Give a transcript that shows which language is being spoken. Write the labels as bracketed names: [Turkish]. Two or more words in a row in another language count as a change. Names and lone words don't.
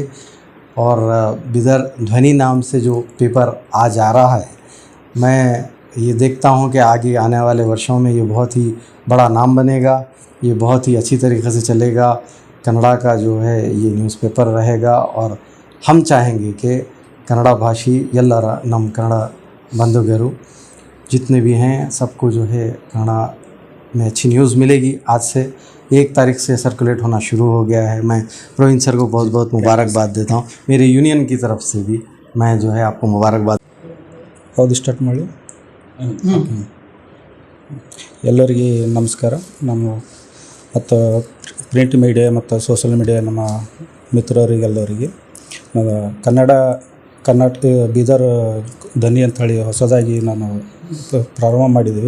[Hindi] और बिदर ध्वनि नाम से जो पेपर आज आ रहा है, मैं ये देखता हूँ कि आगे आने वाले वर्षों में ये बहुत ही बड़ा नाम बनेगा. ये बहुत ही अच्छी तरीके से चलेगा. कन्नड़ा का जो है ये न्यूज़पेपर रहेगा, और हम चाहेंगे कि कन्नड़ा भाषी [Kannada] ಎಲ್ಲರ ನಮ್ಮ ಕನ್ನಡ [Hindi] बंधुगरु जितने भी हैं सबको जो है कन्नड़ा में अच्छी न्यूज़ मिलेगी. आज से 1 तारीख से सर्कुलेट होना शुरू हो गया है. मैं प्रवीण सर को बहुत बहुत मुबारकबाद देता हूँ. मेरे यूनियन की तरफ से भी मैं जो है आपको मुबारकबाद. [Kannada] ಹೌದು, ಸ್ಟಾರ್ಟ್ ಮಾಡಿ. ಎಲ್ಲರಿಗೆ ನಮಸ್ಕಾರ. ನಮ್ಮ ಮತ್ತು [English] print media [Kannada] ಮತ್ತು [English] social media [Kannada] ನಮ್ಮ ಮಿತ್ರರಿಗೆಲ್ಲರಿಗೆ ಕರ್ನಾಟಕ ಬೀದರ್ ಧ್ವನಿ ಅಂಥೇಳಿ ಹೊಸದಾಗಿ ನಾನು ಪ್ರಾರಂಭ ಮಾಡಿದ್ದೀವಿ.